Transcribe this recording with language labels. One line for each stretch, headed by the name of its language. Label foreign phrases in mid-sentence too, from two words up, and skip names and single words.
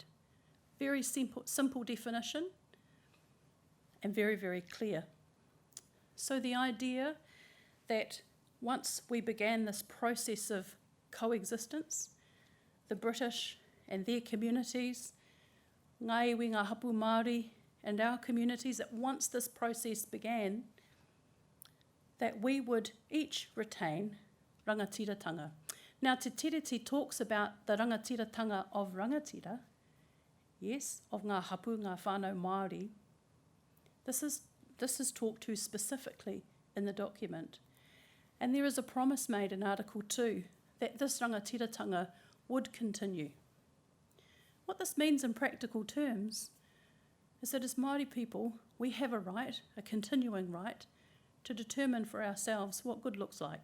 English: Very simple definition and very, very clear. So the idea that once we began this process of coexistence, the British and their communities,
Māori: ngā iwi ngā hapu Māori
English: and our communities, that once this process began, that we would each retain rangatiratanga. Now Te Tiriti talks about the rangatiratanga of rangatira, yes, of
Māori: ngā hapu, ngā whānau Māori.
English: This is talked to specifically in the document. And there is a promise made in Article 2 that this rangatiratanga would continue. What this means in practical terms is that as Māori people, we have a right, a continuing right, to determine for ourselves what good looks like.